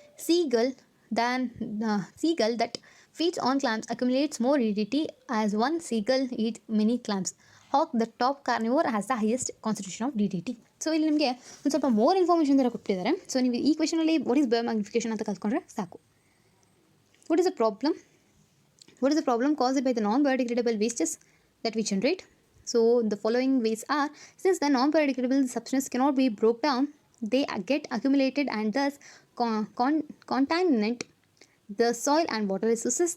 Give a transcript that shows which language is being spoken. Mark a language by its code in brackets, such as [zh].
[en] Seagull that feeds on clams accumulates more DDT as one seagull eats many clams. Hawk, the top carnivore, has the highest concentration of DDT. [kn] So ಇಲ್ಲಿ ನಿಮಗೆ ಒಂದು ಸ್ವಲ್ಪ more information ಥರ ಕೊಟ್ಟಿದ್ದಾರೆ. So ನೀವು ಈ ಕ್ವೆಶನಲ್ಲಿ [en] what is biomagnification [kn] ಅಂತ ಕಲ್ತ್ಕೊಂಡ್ರೆ ಸಾಕು. [en] What is the problem? What is the problem caused by the non-biodegradable wastes that we generate? So the following ways are: since the non-biodegradable substance cannot be broken down, they get accumulated and thus contaminate the soil and water resources.